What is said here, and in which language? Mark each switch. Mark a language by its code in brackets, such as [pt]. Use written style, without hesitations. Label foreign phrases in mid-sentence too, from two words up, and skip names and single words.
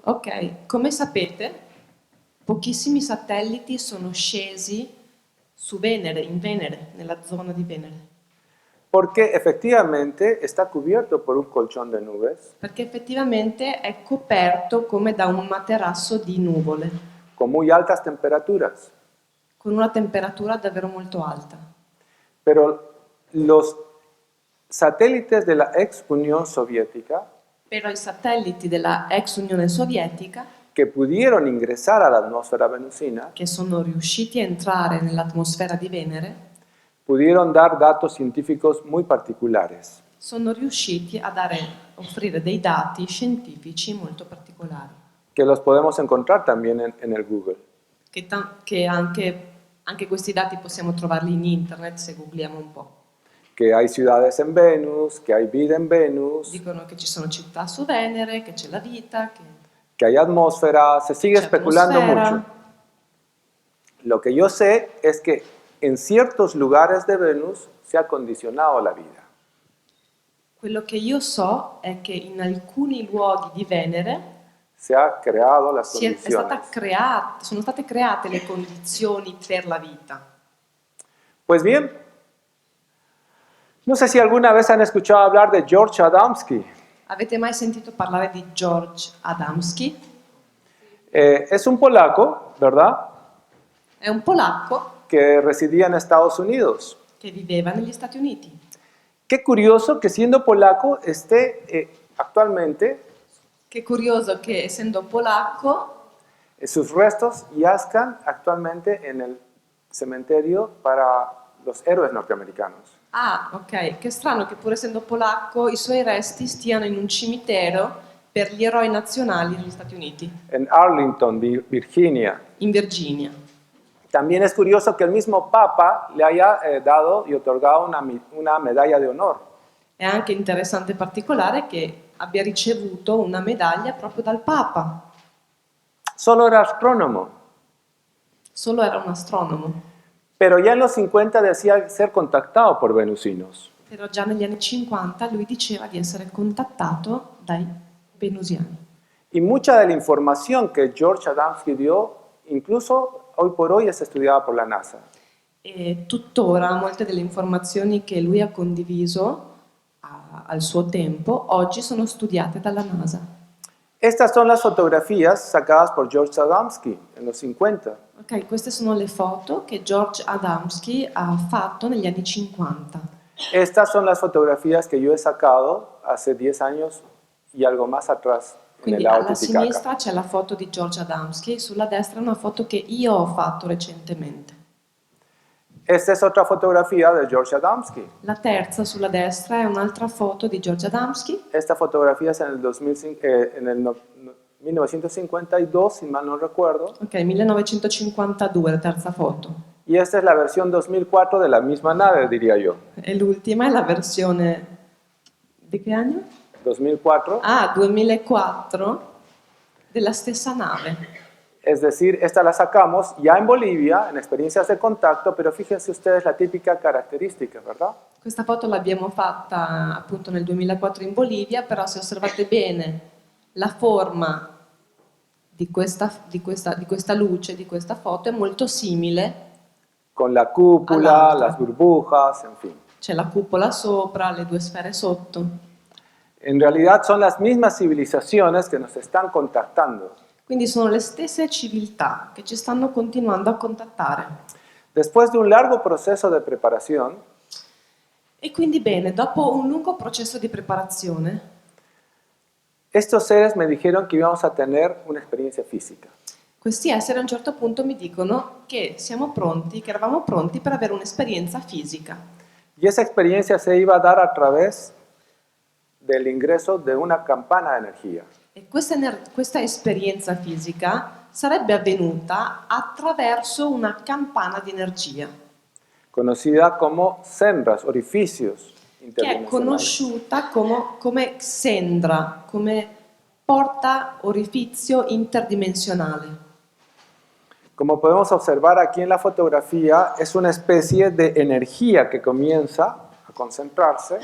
[it] Ok, come sapete, pochissimi satelliti sono scesi su Venere, in Venere, nella zona di Venere, [es] Porque efectivamente está cubierto por un colchón de nubes [it] perché effettivamente è coperto come da un materasso di nuvole, [es] con muy altas temperaturas. [it] con una temperatura davvero molto alta. [es] Pero los satélites de la ex Unión Soviética [it] Però i satelliti della ex Unione Sovietica, [es] que pudieron ingresar a la atmósfera venusina [it] che sono riusciti a entrare nell'atmosfera di Venere, [es] pudieron dar datos científicos muy particulares. [it] sono riusciti a offrire dei dati scientifici molto particolari, [es] Que los podemos encontrar también en el Google. [it] che anche questi dati possiamo trovarli in internet se googliamo un po'. [es] Que hay ciudades en Venus, que hay vida en Venus, [it] Dicono che ci sono città su Venere, che c'è la vita, [es] que hay atmósfera, se sigue [it] c'è [es] especulando [it] atmosfera. [es] mucho. Lo que yo sé es que en ciertos lugares de Venus se ha condicionado la vida. [it] Quello che io so è che in alcuni luoghi di Venere [es] Se ha creado las [it] è stata [es] condiciones. [it] sono state create le condizioni per la vita. [es] Pues bien, no sé si alguna vez han escuchado hablar de George Adamski. [it] Avete mai sentito parlare di George Adamski? [es] Es un polaco, ¿verdad? [it] È un polacco [es] Que residía en Estados Unidos. [it] che viveva negli Stati Uniti. [es] Qué curioso que siendo polaco esté actualmente [it] Che curioso che essendo polacco [es] sus restos yazcan actualmente en el cementerio para los héroes norteamericanos. [it] Ah, ok, che strano che pur essendo polacco i suoi resti stiano in un cimitero per gli eroi nazionali negli Stati Uniti, [es] En Arlington, Virginia. [it] in Virginia. [es] También es curioso que el mismo Papa le haya dado y otorgado una medalla de honor. [it] È anche interessante e particolare che abbia ricevuto una medaglia proprio dal Papa. [es] Solo era astrónomo, [it] Solo era un astronomo, [es] pero ya en los 50 decía ser contactado por venusinos. [it] però già negli anni 50 lui diceva di essere contattato dai venusiani. [es] Y mucha de la información que George Adamski dio, incluso hoy por hoy, es estudiada por la NASA. [it] E tuttora molte delle informazioni che lui ha condiviso al suo tempo oggi sono studiate dalla NASA. [es] Estas son las fotografías sacadas por George Adamski en los 50. [it] Ok, queste sono le foto che George Adamski ha fatto negli anni 50. [es] Estas son las fotografías que yo he sacado hace 10 años y algo más atrás en [it] Quindi [es] el lago [it] alla [es] Titicaca. [it] sinistra c'è la foto di George Adamski, sulla destra è una foto che io ho fatto recentemente. [es] Esta es otra fotografía de George Adamski. [it] La terza sulla destra è un'altra foto di George Adamski. [es] Esta fotografía es en el, 2005, en el 1952, si mal no recuerdo. [it] Ok, 1952, la terza foto. [es] Y esta es la versión 2004 de la misma nave, diría yo. [it] E l'ultima è la versione di che anno? 2004. Ah, 2004 della stessa nave. [es] Es decir, esta la sacamos ya en Bolivia, en experiencias de contacto, pero fíjense ustedes la típica característica, ¿verdad? [it] Questa foto l'abbiamo fatta appunto nel 2004 in Bolivia, però se osservate bene la forma di questa luce, di questa foto, è molto simile. [es] Con la cúpula, [it] All'altra. [es] las burbujas, en fin. [it] C'è la cupola sopra, le due sfere sotto. [es] En realidad son las mismas civilizaciones que nos están contactando. [it] Quindi sono le stesse civiltà che ci stanno continuando a contattare. [es] Después de un largo proceso de preparación, [it] E quindi bene, dopo un lungo processo di preparazione, [es] estos seres me dijeron que íbamos a tener una experiencia física. [it] questi esseri a un certo punto mi dicono che siamo pronti, che eravamo pronti per avere un'esperienza fisica. [es] Y esa experiencia se iba a dar a través del ingreso de una campana de energía. [it] E questa esperienza fisica sarebbe avvenuta attraverso una campana di energia, [es] Conocida como sendas, orificios [it] che è [es] interdimensionales. [it] conosciuta come Xendra, come porta orifizio interdimensionale. [es] Como podemos observar aquí en la fotografía, es una especie de energía que comienza a concentrarse